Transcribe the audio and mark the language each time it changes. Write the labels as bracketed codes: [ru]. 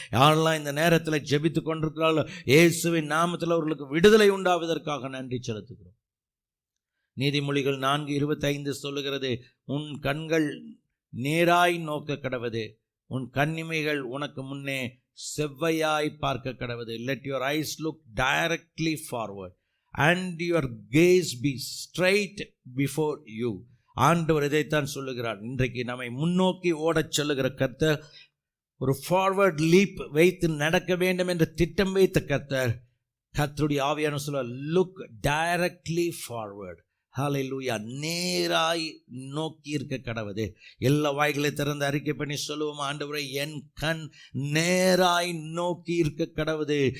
[ta] யாரெல்லாம் இந்த நேரத்தில் ஜெபித்து கொண்டிருக்கிறார்களோ இயேசுவின் நாமத்தில் அவர்களுக்கு விடுதலை உண்டாவதற்காக நன்றி செலுத்துகிறோம். நீதிமொழிகள் 4:25 சொல்லுகிறது, உன் கண்கள் நேராய் நோக்க கடவது, உன் கண்ணிமைகள் உனக்கு முன்னே செவ்வையாய் பார்க்க கடவது. [en] Let your eyes look directly forward and your gaze be straight before you. [ta] ஆண்டவர் இதைத்தான் சொல்லுகிறார். இன்றைக்கு நம்மை முன்னோக்கி ஓடச் சொல்லுகிற கர்த்தர், ஒரு [en] forward leap [ta] வைத்து நடக்க வேண்டும் என்று திட்டம் வைத்த கர்த்தர், கர்த்தருடைய ஆவியான சொல்ல, [en] Look directly forward. [ta] ஹல்லேலூயா. நேராய் நோக்கி இருக்க கடவுது. எல்லா வாய்களை திறந்து அறிக்கை பண்ணி சொல்லுவோம், ஆண்டவரே என் கண் நேராய் நோக்கி இருக்க கடவுது.